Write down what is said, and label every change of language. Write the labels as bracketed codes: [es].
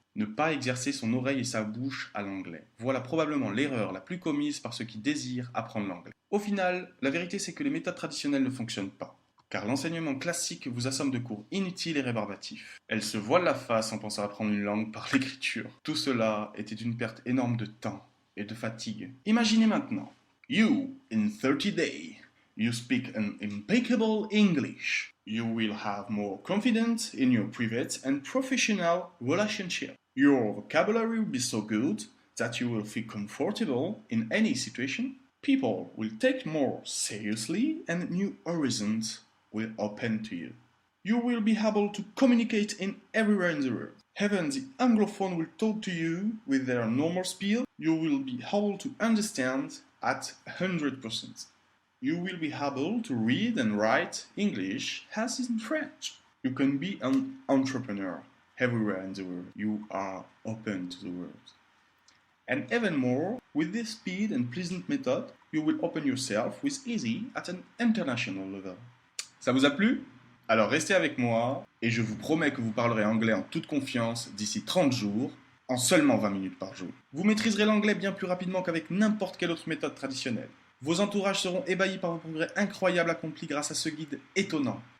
[fr] Ne pas exercer son oreille et sa bouche à l'anglais. Voilà probablement l'erreur la plus commise par ceux qui désirent apprendre l'anglais. Au final, la vérité c'est que les méthodes traditionnelles ne fonctionnent pas, car l'enseignement classique vous assomme de cours inutiles et rébarbatifs. Elle se voile la face en pensant apprendre une langue par l'écriture. Tout cela était une perte énorme de temps et de fatigue. Imaginez maintenant, [en] you, in 30 days, you speak an impeccable English. You will have more confidence in your private and professional relationship. Your vocabulary will be so good that you will feel comfortable in any situation. People will take more seriously and new horizons will open to you. You will be able to communicate in everywhere in the world. Even the Anglophone will talk to you with their normal speed. You will be able to understand at 100%. You will be able to read and write English as in French. You can be an entrepreneur everywhere in the world. You are open to the world. And even more, with this speed and pleasant method, you will open yourself with easy at an international level. [fr] Ça vous a plu? Alors restez avec moi et je vous promets que vous parlerez anglais en toute confiance d'ici 30 jours, en seulement 20 minutes par jour. Vous maîtriserez l'anglais bien plus rapidement qu'avec n'importe quelle autre méthode traditionnelle. Vos entourages seront ébahis par vos progrès incroyables accomplis grâce à ce guide étonnant.